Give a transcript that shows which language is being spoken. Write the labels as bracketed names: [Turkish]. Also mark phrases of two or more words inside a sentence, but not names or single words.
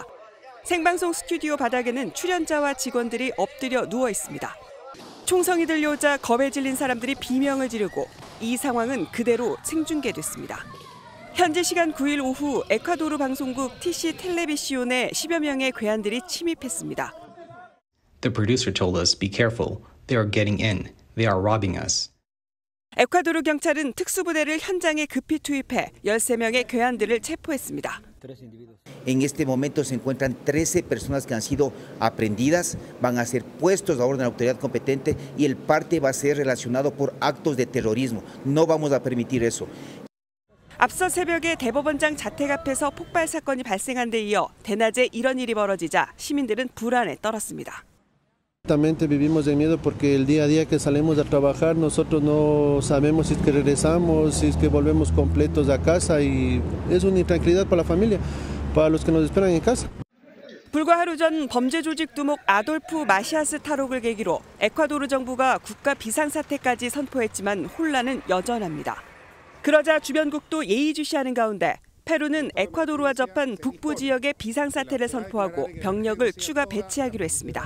[Korean] 생방송 스튜디오 바닥에는 출연자와 직원들이 엎드려 누워 있습니다. 총성이 들려오자 겁에 질린 사람들이 비명을 지르고 이 상황은 그대로 생중계됐습니다. 현지 시간 9일 오후 에콰도르 방송국 TC 텔레비시온에 10여 명의 괴한들이 침입했습니다. [English] The producer told us, be careful. They are getting in. They are robbing us. [Korean] 에콰도르 경찰은 특수부대를 현장에 급히 투입해 13명의 괴한들을 체포했습니다. [Spanish] En este momento se encuentran 13 personas que han sido aprehendidas, van a ser puestos a orden de la autoridad competente y el parte va a ser relacionado por actos de terrorismo. No vamos a permitir eso. [Korean] 앞서 새벽에 대법원장 자택 앞에서 폭발 사건이 발생한 데 이어 대낮에 이런 일이 벌어지자 시민들은 불안에 떨었습니다. [Spanish] Vivimos en miedo porque el día a día que salimos a trabajar nosotros no sabemos si es que regresamos, si es que volvemos completos a casa y es una intranquilidad para la familia, para los que nos esperan en casa. [Korean] 불과 하루 전 범죄 조직 두목 아돌프 마시아스 탈옥을 계기로 에콰도르 정부가 국가 비상사태까지 선포했지만 혼란은 여전합니다. 그러자 주변국도 예의주시하는 가운데 페루는 에콰도르와 접한 북부 지역의 비상사태를 선포하고 병력을 추가 배치하기로 했습니다.